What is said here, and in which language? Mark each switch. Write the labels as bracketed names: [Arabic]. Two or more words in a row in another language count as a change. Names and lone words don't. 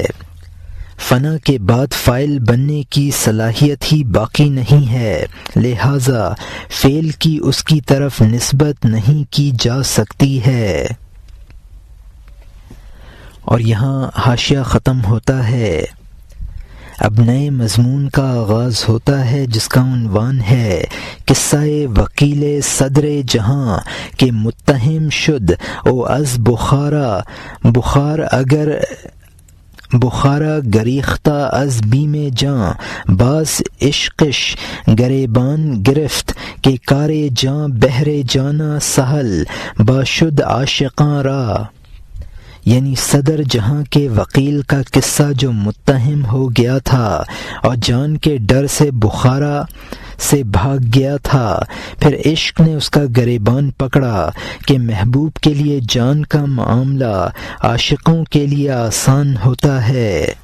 [Urdu] فنا کے بعد فاعل بننے کی صلاحیت ہی باقی نہیں ہے، لہٰذا فعل کی اس کی طرف نسبت نہیں کی جا سکتی ہے۔ اور یہاں حاشیہ ختم ہوتا ہے۔ اب نئے مضمون کا آغاز ہوتا ہے جس کا عنوان ہے [Persian] قصہ وکیل صدر جہاں کہ متہم شد او از بخار اگر بخارا گریختہ از بیم جاں باز عشقش گریبان گرفت کہ کار جاں بہر جانا سہل باشد عاشقاں را، [Urdu] یعنی صدر جہاں کے وکیل کا قصہ جو متہم ہو گیا تھا اور جان کے ڈر سے بخارا سے بھاگ گیا تھا، پھر عشق نے اس کا گریبان پکڑا کہ محبوب کے لیے جان کا معاملہ عاشقوں کے لیے آسان ہوتا ہے۔